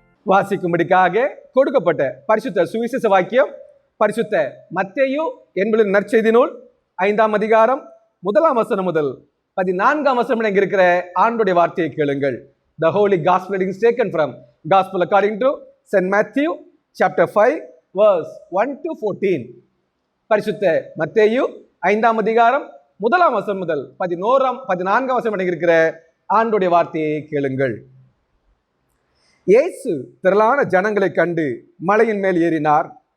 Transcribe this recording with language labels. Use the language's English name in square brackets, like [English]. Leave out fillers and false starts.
[Tamil] வாசிக்கும்படிக்காக கொடுக்கப்பட்ட பரிசுத்த சுவிசேஷ வாக்கியம் பரிசுத்த மத்தேயு என்பதின் நற்செய்தி நூல் 5ஆம் அதிகாரம் 1ஆம் வசனம் முதல் 14ஆம் வசனம் இருக்கிற ஆண்டுடைய வார்த்தையை கேளுங்கள். [English] The Holy Gospel is taken from Gospel according to St. Matthew chapter 5 verse 1 to 14. [Tamil] பரிசுத்த மத்தேயு 5ஆம் அதிகாரம் 1ஆம் வசனம் முதல் 14ஆம் வசனம் இருக்கிற ஆண்டுடைய வார்த்தையை கேளுங்கள். இயேசு திரளான ஜனங்களை கண்டு மலையின் மேல் ஏறினார்.